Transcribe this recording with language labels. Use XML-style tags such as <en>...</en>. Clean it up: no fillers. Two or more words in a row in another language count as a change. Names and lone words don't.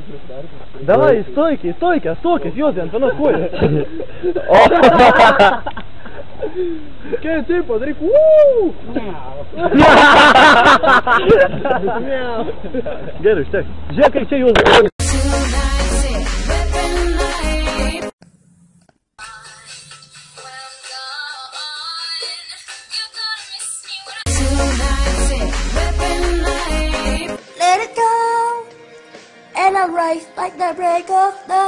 <lt>Davai, stoikė, stokis, Juozai, ant vienos kojos. Kai taip padaryk, Gerai, užtek. Žiūrėk, kaip čia Juozai.</lt> <en>Let it go, and I rise like the break of the.</en>